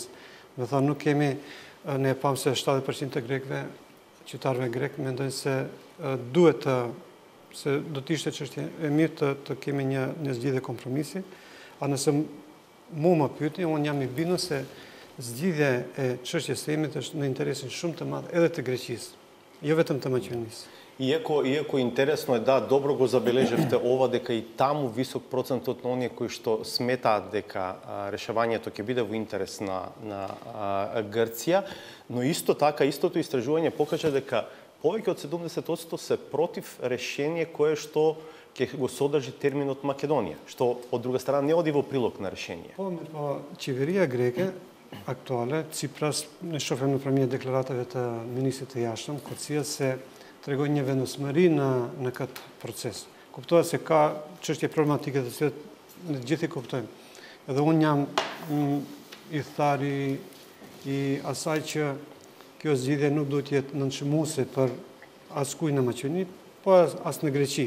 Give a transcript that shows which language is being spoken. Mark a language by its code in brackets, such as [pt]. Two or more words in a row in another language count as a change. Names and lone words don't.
[sq] Do të thonë nuk kemi ne pam se 70% të grekëve, qytetarëve grek mendojnë se duhet se do të ishte çështje e mirë të kemi një zgjidhje kompromisi, a nëse mu më pyetni, unë jam i bindur se zgjidhja e çështjes së emrit është në interesin shumë të madh edhe të Greqisë, jo vetëm të Maqedonisë. [mk] Иако интересно е да добро го забележевте ова дека и таму висок процент од оние кои што сметаат дека решавањето ќе биде во интерес на Грција, но исто така истото истражување покажа дека повеќе од 70% се против решение кое што ќе го содржи терминот Македонија, што од друга страна не оди во прилог на решение. [sq] Po qeveria greke aktuale, Tsipras, ne shohim nëpërmjet deklaratave të ministrit të jashtëm, Kurcia se tregojnë një vendosmëri në këtë proces. Kuptohet se ka çështje problematike të cilat ne gjithë i kuptojmë. Edhe unë jam i thari i asaj që kjo zgjidhje nuk duhet jetë nënçmuese për askujt në Maqedoni, po as në Greqi.